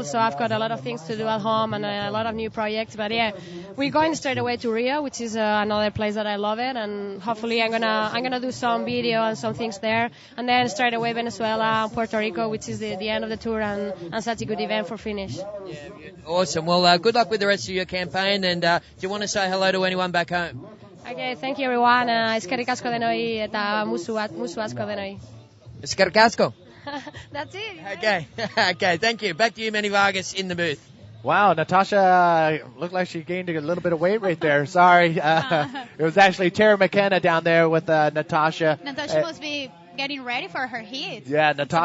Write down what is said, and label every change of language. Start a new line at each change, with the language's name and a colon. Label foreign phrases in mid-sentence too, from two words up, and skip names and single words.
English: So I've got a lot of things to do at home and a lot of new projects. But yeah, we're going straight away to Rio, which is another place that I love it, and hopefully I'm gonna do some video and some things there, and then straight away Venezuela and Puerto Rico, which is the end of the tour and such a good event for finish. Yeah, awesome. Well, good luck with the rest of your campaign, and do you want to say hello to anyone back home? Okay, thank you everyone.
Basque: Eskerrik asko denoi eta musu asko denoi. Eskerrik asko.
English: That's it. Okay, okay, thank you. Back to you, Manny Vargas, in the booth. Wow, Natasha looked like she gained a little bit of weight right there. Sorry. It was actually Tara McKenna down there with Natasha. Natasha must be getting ready for her heat. Yeah, Natasha.